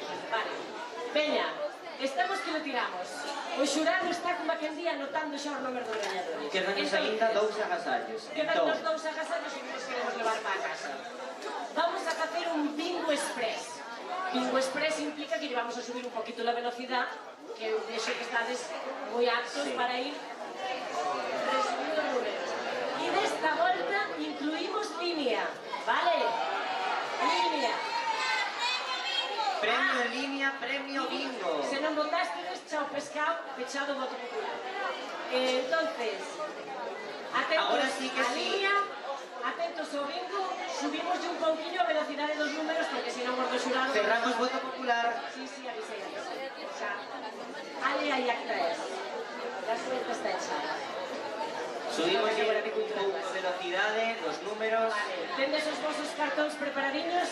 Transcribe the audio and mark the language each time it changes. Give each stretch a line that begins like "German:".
Spanish: Vale. Veña, estamos que lo tiramos.
Galician: O xurado está como aquel día anotando xa os números dos gañadores. Quedanos ainda 2 agasallos. Quedanos 2 agasallos e nos queremos levar para casa. Vamos a facer un bingo express.
Spanish: Bingo express implica que vamos a subir un poquito la velocidad,
Galician: que eu vexo que estades moi aptos para ir resumindo números. E desta volta incluímos línea, vale? Línea.
Spanish: Premio en línea, premio bingo.
Galician: Se non votaste, chao pescado, pechado voto popular. Entonces, atentos
Spanish: ahora sí que a sí.
Galician: línea, atentos ao bingo, subimos un pouquinho a velocidade dos números, porque se non mordo xurado...
Spanish: Cerramos voto popular.
Galician: Sí, avisei. Xa. Ale, aí acta es.
Spanish: La suerte está echada.
Galician: Subimos un pouco a velocidade dos números. Vale. Tendes os vosos cartóns preparadiños?